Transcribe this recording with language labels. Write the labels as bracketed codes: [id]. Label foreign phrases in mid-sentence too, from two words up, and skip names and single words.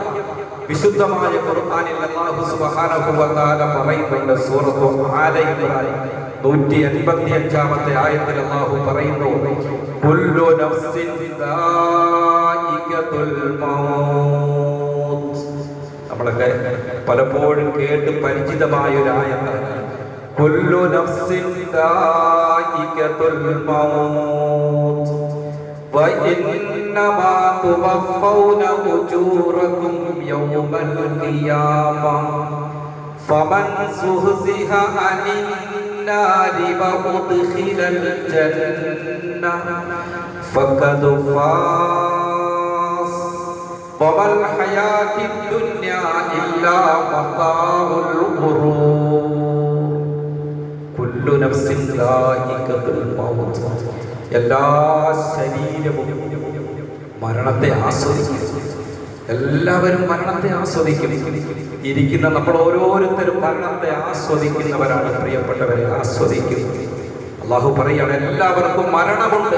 [ml] വിശുദ്ധമായ ഖുർആനിൽ അല്ലാഹു [ar] سبحانه وتعالى [ml] പറയുന്നുണ്ട്, സൂറത്തു ആല ഇംറാൻ 185-ാമത്തെ ആയത്തിൽ അല്ലാഹു പറയുന്നു, [ar] كل نفس ذائقة الموت. [ml] നമ്മളൊക്കെ പലപ്പോഴും കേട്ട് പരിചിതമായ ഒരു ആയത്താണ്. [ar] كل نفس ذائقة الموت وَإِنَّمَا تُوَفَّوْنَ أُجُورَكُمْ يَوْمَ الْقِيَامَةِ فَمَنْ زُحْزِحَ عَنِ النَّارِ وَأُدْخِلَ الْجَنَّةَ فَقَدْ فَازَ وَمَا الْحَيَاةُ الدُّنْيَا إِلَّا مَتَاعُ الْغُرُورِ كُلُّ نَفْسٍ ذَائِقَةُ الْمَوْتِ. [ml] എല്ലാ ശരീരവും മരണത്തെ ആസ്വദിക്കും. എല്ലാവരും മരണത്തെ ആസ്വദിക്കും. ഇരിക്കുന്ന നമ്മൾ ഓരോരുത്തരും മരണത്തെ ആസ്വദിക്കുന്നവരാണ്. പ്രിയപ്പെട്ടവരെ, ആസ്വദിക്കും. അള്ളാഹു പറയാണ് എല്ലാവർക്കും മരണമുണ്ട്.